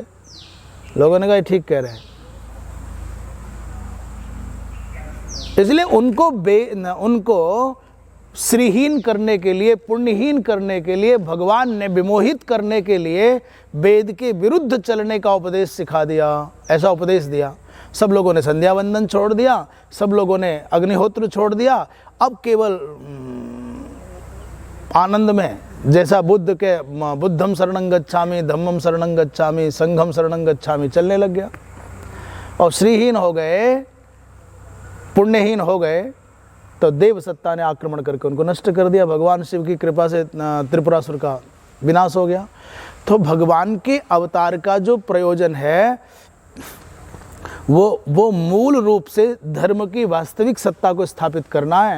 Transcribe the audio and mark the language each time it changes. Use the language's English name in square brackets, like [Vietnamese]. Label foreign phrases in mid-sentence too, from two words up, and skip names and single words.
[Hindi] लोगों ने कहा ठीक कह रहे हैं। इसलिए उनको श्रीहीन करने के लिए, पुण्यहीन करने के लिए, भगवान ने विमोहित करने के लिए वेद के विरुद्ध चलने का उपदेश सिखा दिया, ऐसा उपदेश दिया। सब लोगों ने संध्या वंदन छोड़ दिया, सब लोगों ने अग्निहोत्र छोड़ दिया। अब केवल आनंद में, जैसा बुद्ध के [Pali] बुद्धम शरणं गच्छामि, धम्मम शरणं गच्छामि, संघम शरणं गच्छामि [Hindi] चलने लग गया। और श्रीहीन हो गए, पुण्यहीन हो गए, तो देव सत्ता ने आक्रमण करके उनको नष्ट कर दिया। भगवान शिव की कृपा से त्रिपुरासुर का विनाश हो गया। तो भगवान के अवतार का जो प्रयोजन है वो मूल रूप से धर्म की वास्तविक सत्ता को स्थापित करना है।